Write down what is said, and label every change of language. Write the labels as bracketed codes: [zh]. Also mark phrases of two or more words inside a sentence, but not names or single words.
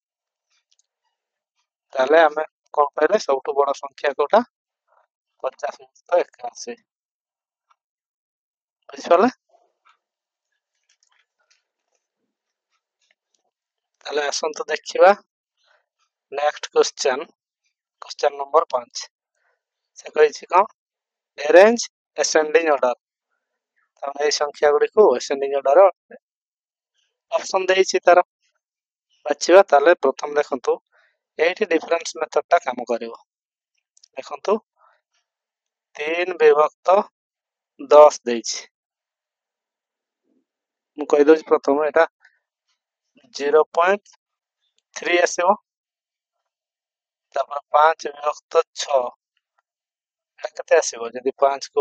[or] ତାହେଲେ ଆମେ କଣ କହିଲେ ସବୁଠୁ ବଡ ସଂଖ୍ୟା କୋଉଟା 50 ମୁକ୍ତ 81 ବୁଝିପାରିଲେ ତାହେଲେ ଆସନ୍ତୁ ଦେଖିବା ନେକ୍ସଟ [en] question number [or] 5 से କହିଛି କଣ [en] arrange ascending order [or] ତାମାନେ ଏଇ ସଂଖ୍ୟା ଗୁଡ଼ିକୁ [en] ascending order [or] ଅପସନ ଦେଇଛି ତାର ବାଛିବା ତାହେଲେ ପ୍ରଥମ ଦେଖନ୍ତୁ ଏଇଠି [en] difference method [or] ଟା କାମ କରିବ ଦେଖନ୍ତୁ 3 ବିଭକ୍ତ 10 ଦେଇଛି ମୁଁ କହିଦଉଛି ପ୍ରଥମ ଏଟା 0.3 ଆସିବ ତାପରେ 5 ବିଭକ୍ତ 6 এটা କେତେ ଆସିବ ଯଦି 5 କୁ